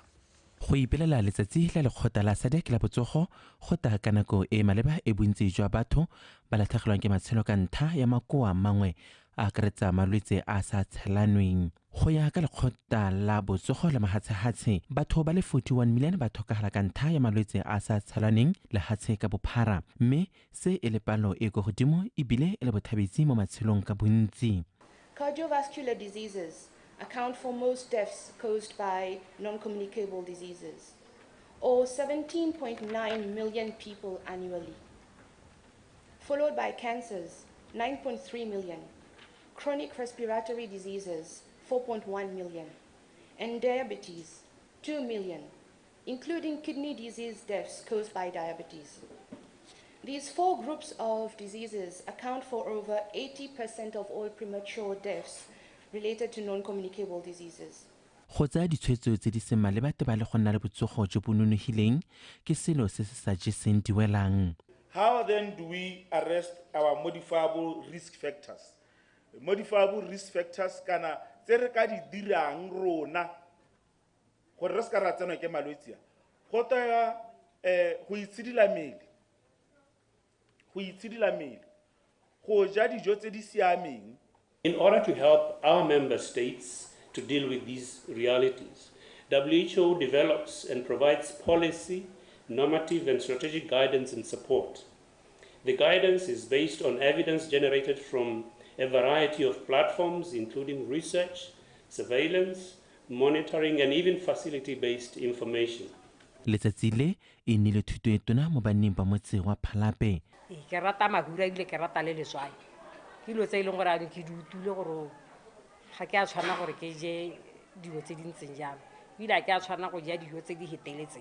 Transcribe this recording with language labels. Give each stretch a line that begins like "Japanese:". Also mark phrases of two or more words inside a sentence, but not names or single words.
Tswana: Go ipelela letsatsi la lekgotla la SADC la botsogo go ta ka nako e maleba e bontsi jwa batho ba latlhegelwang ke matshelo ka ntlha ya makoa mangwe a akaretsa malwetse a sa tshelanweng. Go ya ka lekgotla la botsogo la mahatshehatshe batho ba le 41 million ba tlhokagala ka ntlha ya malwetse a sa tshelanweng lehatshe ka bophara mme se e le palo e go godimo ebile e le bothabetsi mo matshelong ka bontsi.
English: Cardiovascular diseases account for most deaths caused by non-communicable diseases, or 17.9 million people annually, followed by cancers, 9.3 million, chronic respiratory diseases, 4.1 million, and diabetes, 2 million, including kidney disease deaths caused by diabetes. These four groups of diseases account for over 80% of all premature deaths related to non-communicable diseases.
Tswana: Go tsaya ditshwetso tse di seng maleba te ba le go nna le botsogo jo bo nonofileng ke selo se se sa jeseng diwelang.
English: How then do we arrest our modifiable risk factors? Modifiable risk factors
Tswana: kana tse re ka di dirang rona gore re ska ra tsenwa ke malwetse go ta go itshidila mmele go ja dijo tse di siameng.
English: In order to help our member states to deal with these realities, WHO develops and provides policy, normative and strategic guidance and support. The guidance is based on evidence generated from a variety of platforms, including research, surveillance, monitoring, and even facility-based information.
Tswana: Letsatsi le e nnile thuto e tona mo banneng ba motse wa Phalape. Ke rata magura ile ke rata le letswai. Ke lo tse ile gore a ke dutule gore ga ke a tshwana gore ke je dijo tse di ntseng jalo. Ile ke a tshwana go ja dijo tse di heteletseng.